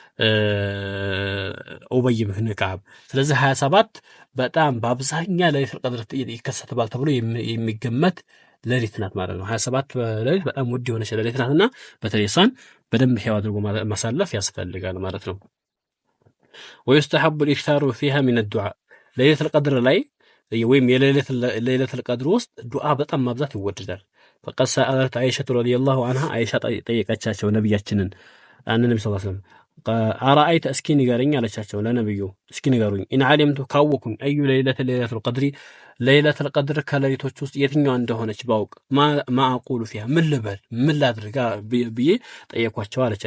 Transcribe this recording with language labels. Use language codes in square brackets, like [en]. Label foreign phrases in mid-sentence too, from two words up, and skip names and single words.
[am] ኡበይ ብን ከዓብ። ስለዚህ 27 በጣም በአብዛኛ ለይለቱል ቀድር ይከሰታል ተብሎ የሚገመት ሌሊት ናት ማለት ነው። 27 ሌሊት በጣም ውድ የሆነች ሌሊት ናትና በተለይ እሷን በደንብ ሕያው አድርጎ ማሳለፍ ያስፈልጋል ማለት ነው። [ar] ويستحب الإكثار فيها من الدعاء [am] ለይለቱል ቀድር ላይ ወይም የለይለቱል ቀድር ውስጥ ዱዓ በጣም ማብዛት ይወደዳል። [ar] فقد سألت عائشة رضي الله عنها [am] عائشة ጠየቀቻቸው ነብያችንን ነብዩ [ar] صلى الله عليه وسلم [am] አራአይተ እስኪ ንገረኝ አለቻቸው ለነብዩ እስኪ ንገሩኝ [ar] إن علمت [am] ካወኩኝ አዩ ለይለቱል ቀድሪ ለይለቱል ቀድር ከሌሊቶች ውስጥ የትኛው እንደሆነች ባውቅ [ar] ما أقول فيها [am] ምን ልበል ምን ላድርጋ ብዬ ጠየኳቸው አለች